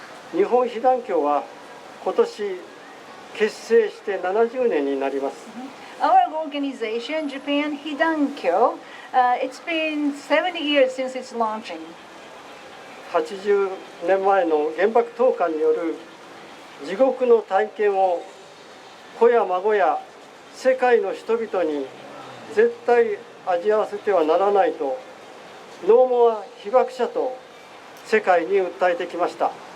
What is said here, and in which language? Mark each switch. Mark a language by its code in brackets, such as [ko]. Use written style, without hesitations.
[ja] 日本被団協は今年結成して70年になります。 [en] Our organization, Japan Hidankyo, it's been 70 years since its launching. [ja] 80年前の原爆投下による地獄の体験を子や孫や世界の人々に絶対味わわせてはならないとノーモア被爆者と世界に訴えてきました。